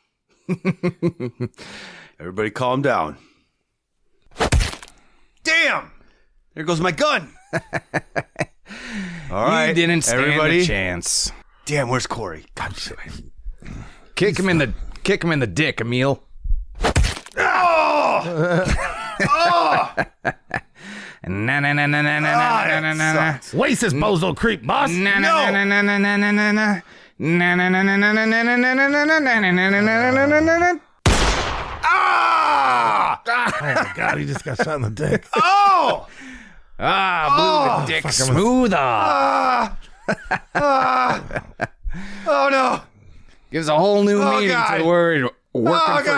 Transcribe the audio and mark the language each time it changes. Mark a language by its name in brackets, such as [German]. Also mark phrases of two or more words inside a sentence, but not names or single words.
[English] Everybody calm down. Damn! There goes my gun. All right, You didn't stand everybody. a chance. Damn, where's Corey? God shit. Kick him in the dick, Emil. Oh! Na na na na na na na na na na. Waste this bozo creep, boss. Na na na na na na na na na. Na na na na na na na na na na na na na na na na. Ah! Oh my God, he just got shot in the dick. Oh! Blew the dick smooth off. Oh no! Gives a whole new meaning God. to the word working for